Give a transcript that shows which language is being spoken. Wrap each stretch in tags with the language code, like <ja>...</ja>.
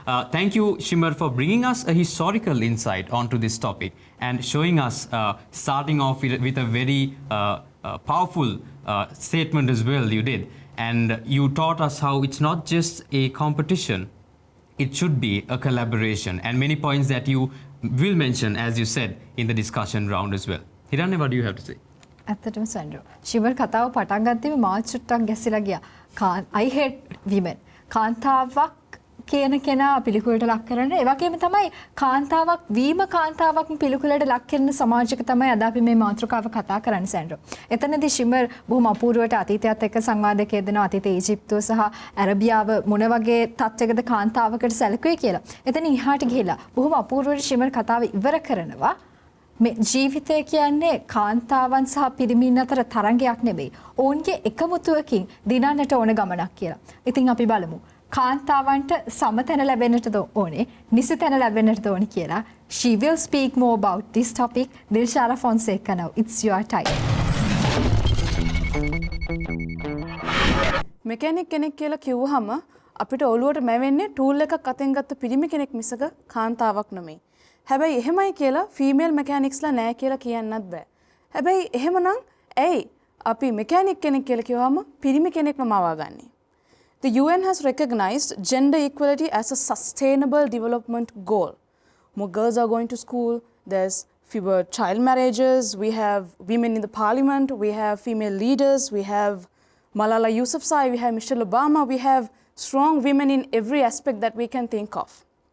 <en>Thank you, Shimar, for bringing us a historical insight onto this topic and showing us, starting off with a very powerful statement as well you did. And you taught us how it's not just a competition, it should be a collaboration. And many points that you will mention, as you said, in the discussion round as well. Hiranya, what do you have to say?</en> <si>ඇත්තටම සෙන්ඩ්‍රෝ ශිවර් කතාව පටන් ගත්තේ මාත් චුට්ටක් ගැසිලා ගියා.</si> <en>I hate women.</en> <si>කාන්තාවක් කියන කෙනා පිළිකුලට ලක් කරන ඒ වගේම තමයි කාන්තාවක් වීම කාන්තාවක් පිළිකුලට ලක් කරන සමාජයක තමයි අද අපි මේ මාතෘකාව කතා කරන්නේ සෙන්ඩ්‍රෝ. එතනදී ශිමර් බොහොම අපූර්වවට අතීතයත් එක්ක සංවාදයක් යෙදෙනවා. අතීත ඊජිප්තුව සහ ඇරබියාව මොන වගේ තත්ත්වයකද කාන්තාවකට සැලකුවේ කියලා. එතන ඉහාට ගිහිලා බොහොම අපූර්වවට ශිමර් කතාව ඉවර කරනවා. මේ ජීවිතය කියන්නේ කාන්තාවන් සහ පිරිමින් අතර තරංගයක් නෙවෙයි. ඔවුන්ගේ එකමුතුවකින් දිනන්නට ඕන ගමනක් කියලා. ඉතින් අපි බලමු. කාන්තාවන්ට සමතැන ලැබෙන්නටද ඕනේ, නිසිතැන ලැබෙන්නටද ඕනේ කියලා.</si> <en>She will speak more about this topic. Dilshara Fonseca now. It's your time.</en> <si>Mechanic කෙනෙක් කියලා කිව්වහම අපිට ඔළුවට මැවෙන්නේ ටූල් එකක් අතෙන් ගත්ත පිරිමි කෙනෙක් මිසක කාන්තාවක් නෙමෙයි. හැබැයි එහෙමයි කියලා ෆීමේල් මෙකැනික්ස්ලා නෑ කියලා කියන්නත් බෑ. හැබැයි එහෙමනම් ඇයි අපි මෙකැනික් කෙනෙක් කියලා කිව්වම පිරිමි කෙනෙක්ම මවාගන්නේ?</si> <en>The UN has recognized gender equality as a sustainable development goal. More girls are going to school, there's fewer child marriages, we have women in the parliament, we have female leaders, we have Malala Yousafzai, we have Michelle Obama, we have strong women in every aspect that we can think of.</en>